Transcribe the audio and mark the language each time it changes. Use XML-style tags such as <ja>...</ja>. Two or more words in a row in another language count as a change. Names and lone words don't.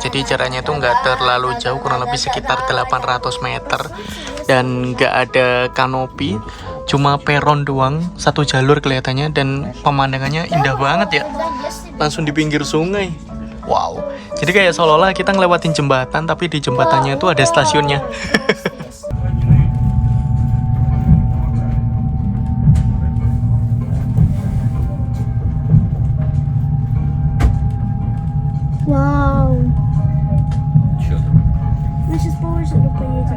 <id>Jadi jaraknya tuh nggak terlalu jauh, kurang lebih sekitar 800 meter dan nggak ada kanopi, cuma peron doang, satu jalur kelihatannya dan pemandangannya indah banget ya. Langsung di pinggir sungai. Wow. Jadi kayak seolah-olah kita ngelewatin jembatan, tapi di jembatannya itu ada stasiunnya.</id> <ru>Вау. Чё там? Мы сейчас по озеру поедем.</ru>